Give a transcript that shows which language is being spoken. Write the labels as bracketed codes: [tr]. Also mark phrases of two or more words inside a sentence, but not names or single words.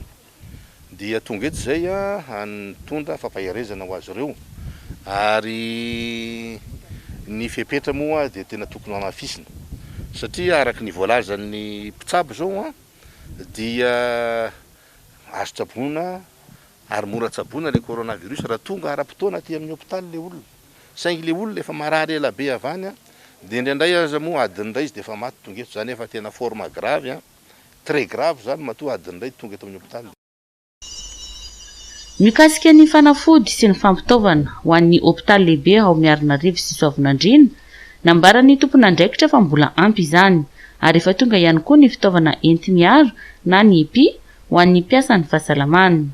[mg] Dia tonga eto zay anitondra fampaherezana ho azy ireo, ary ny fepetra moa dia tena tokony hanafisina satria araka ny voalazan'ny mpitsabo zao dia azo tsaboana ary mora tsaboana le coronavirus raha tonga ara-potoana aty amin'ny hôpitaly le olona. Saingy le olona efa marary ela be avany dia indraindray aza moa adin'iray izy dia efa maty tonga eto, zany efa tena [fr] forme grave très grave [mg] zany matoa adin'iray tonga eto amin'ny hôpitaly. Mikasika ny fanafody sy ny fampitaovana ho an'ny hôpitaly lehibe ao Miarinarivo sy Soavinandrina, nambarany tompon'andraikitra fa mbola ampy izany, ary efa tonga ihany koa ny fitaovana enti-miaro na ny EPI ho an'ny mpiasan'ny fahasalamana.